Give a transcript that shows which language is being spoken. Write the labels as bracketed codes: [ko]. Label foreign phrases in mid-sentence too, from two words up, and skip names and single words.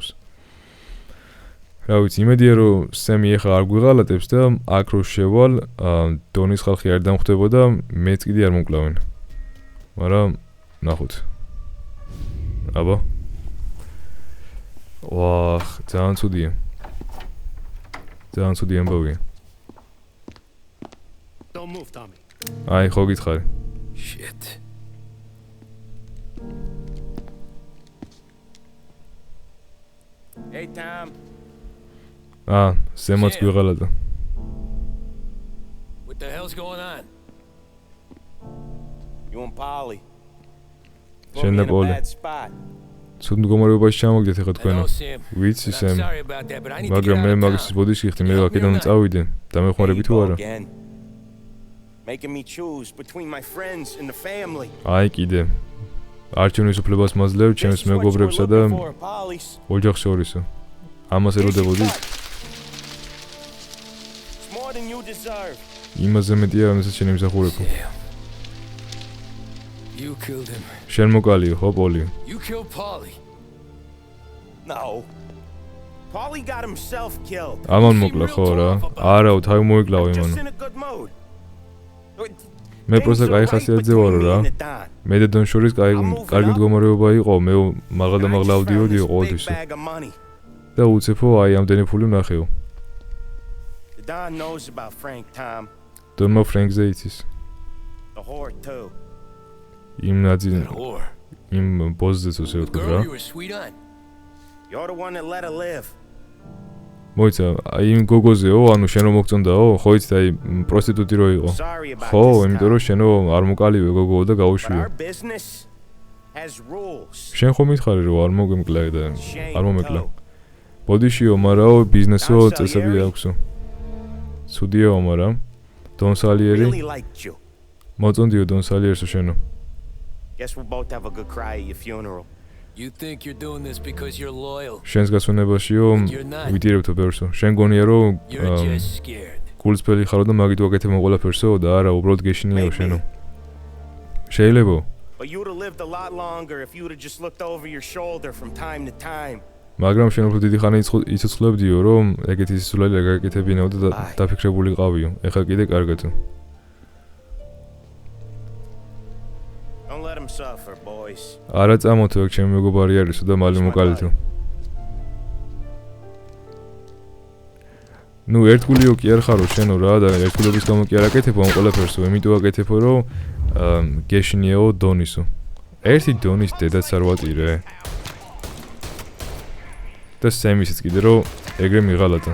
[ka] რა ვიცი, იმედია რომ სემი ეხა არ გვიღალატებს და აქ რო შევალ, დონის ხალხი არ დამხვდება და მეც კიდე არ მოკლავენ. მაგრამ ნახოთ. აბა. ვაჰ, ძალიან ცუდია. ძალიან ცუდი ამბავია. [en] Don't move, Tommy. [ka] აი, ხო გითხარი. [en] Shit. Hey, Tom. [ka] სემაც გვიღალატა. [en] What the hell's going on? You and Polly. [ka] შენ და პოლი. ცუდ მდგომარეობაში ჩამოგდეთ ეხა თქვენო. ვიცი სემ. მაგრამ მე მაგის ბოდიში ხდი, მე აქედან წავიდე და მეხმარები თუ არა. [en] Making me choose between my friends and the family. [ka] აი კიდე. არჩევნის უფლებას მაძლევ ჩემს მეგობრებსა და ოჯახს შორისო. ამას ელოდებოდით? [en] More than you deserve. [ka] იმაზე მეტია, რამესაც შენ იმსახურებო. [en] You killed him. [ka] შენ მოკალიო, ხო პოლი? [en] You killed Polly. No. Polly got himself killed. [ka] ამან მოკლა ხო რა? არაო, თავი მოიკლავ იმან. მე პროსტა კაი ხასიათზე ვარო რა. მე და დონ შორის კარგი მდგომარეობა იყო, მე მაღლა და მაღლა ავდიოდიო ყოველთვის. და უცებო აი ამდენი ფული ვნახეო. [en] Don knows about Frank, Tom. [ka] დონმა ფრენკზე იცის. [en] The whore too. [ka] იმ ბოზზეც ასე ვთქვი რა. [en] You're the one that let her live. [ka] მოიცა, აი იმ გოგოზეო, ანუ შენ რომ მოგწონდაო, ხო იცი აი პროსტიტუტი რო იყო. ხო, იმიტომ რომ შენო არ მოკალივე გოგო და გაუშვიო. შენ ხომ მითხარი რომ არ მოგემკლა და არ მომეკლა. ბოდიშიო, მარაო, ბიზნესო წესები აქვსო. ცუდიაო, მაგრამ დონ სალიერი. მოწონდიო დონ სალიერსო შენო. [en] Guess we'll both have a good cry at your funeral. You think you're doing this because you're loyal. [ka] შენს გასვენებაშიო ვიტირებთო ბევრსო. შენ გონია რომ გულწრფელი ხარო და მაგით ვაკეთებ ყველაფერსო და არა, უბრალოდ გეშინიაო შენო. შეიძლება. [en] But you would have lived a lot longer if you would have just looked over your shoulder from time to time. [ka] მაგრამ შენ უფრო დიდი ხანი იცოცხლებდიო რომ ეგეთი სისულელი არ გაკეთებინაო და დაფიქრებული ყავიო. ეხლა კიდე კარგათო. [en] Don't let him suffer, boys. [ka] არა წამოთო ეგ ჩემი მეგობარი არისო და მალე მოკალითო. ნუ ერთგულიო კი არ ხარო შენო რა და ერთგულების გამო კი არ აკეთებო ამ ყველაფერსო, იმიტომ აკეთებო რომ გეშინიაო დონისო. ერთი დონის დედაც არ ვატირე. და სემისიც კიდე რომ ეგრე მიღალატა.